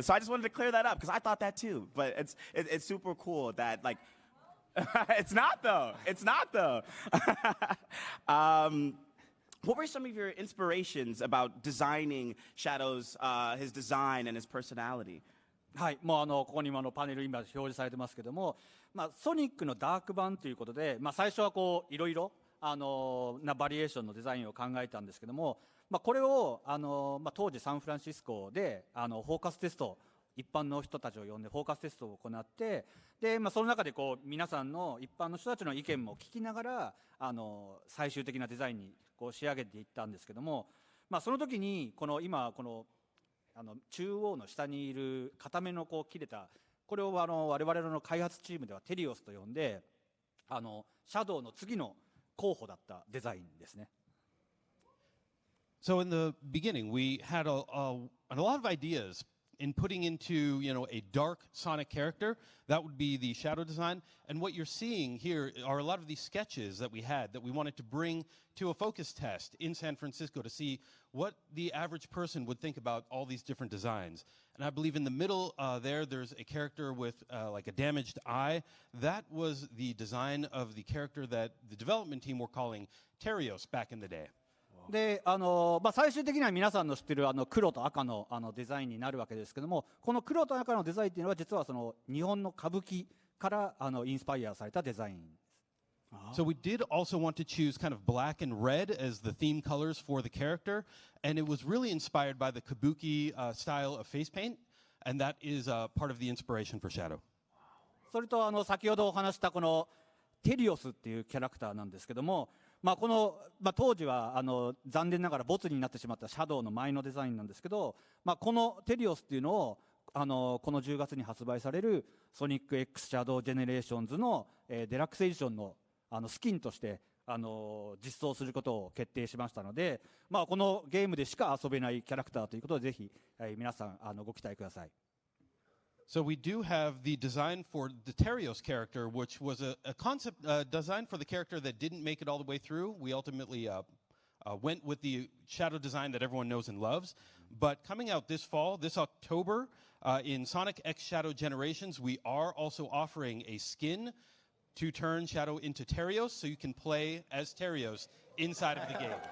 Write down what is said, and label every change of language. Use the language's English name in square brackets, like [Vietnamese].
[English] So I just wanted to clear that up because I thought that too. But it's super cool that like. It's not though. It's not though. What were some of your inspirations about designing Shadow's his design and his personality? [Japanese] はい、もうここにもパネル今表示されてますけども、ソニックのダーク版ということで、最初はこういろいろなバリエーションのデザインを考えたんですけども、これを当時サンフランシスコでフォーカステスト、一般の人たちを呼んでフォーカステストを行って、でその中でこう皆さんの一般の人たちの意見も聞きながら最終的なデザインにこう仕上げていったんですけども、その時に今この中央の下にいる片目のこう切れた、これを我々の開発チームではテリオスと呼んでシャドウの次の候補だったデザインですね。 [English] So in the beginning, we had a lot of ideas in putting into, a dark Sonic character. That would be the Shadow design. And what you're seeing here are a lot of these sketches that we had that we wanted to bring to a focus test in San Francisco to see what the average person would think about all these different designs. And I believe in the middle there's a character with like a damaged eye. That was the design of the character that the development team were calling Terios back in the day. [Japanese] で最終的には皆さんの知っている黒と赤のデザインになるわけですけども、この黒と赤のデザインっていうのは実はその日本の歌舞伎からインスパイアされたデザイン。 [English] So we did also want to choose kind of black and red as the theme colors for the character, and it was really inspired by the kabuki style of face paint, and that is part of the inspiration for Shadow. [Japanese] それと先ほどお話したこのテリオスっていうキャラクターなんですけども、この当時は残念ながらボツになってしまったシャドウの前のデザインなんですけど、このテリオスっていうのをこの10月に発売されるソニック X シャドウジェネレーションズのデラックスエディションのスキンとして実装することを決定しましたので、このゲームでしか遊べないキャラクターということでぜひ、皆さんご期待ください。 [English] So we do have the design for the Terios character, which was a concept design for the character that didn't make it all the way through. We ultimately went with the shadow design that everyone knows and loves. But coming out this fall, this October, in Sonic X Shadow Generations, we are also offering a skin to turn Shadow into Terios, so you can play as Terios inside of the game.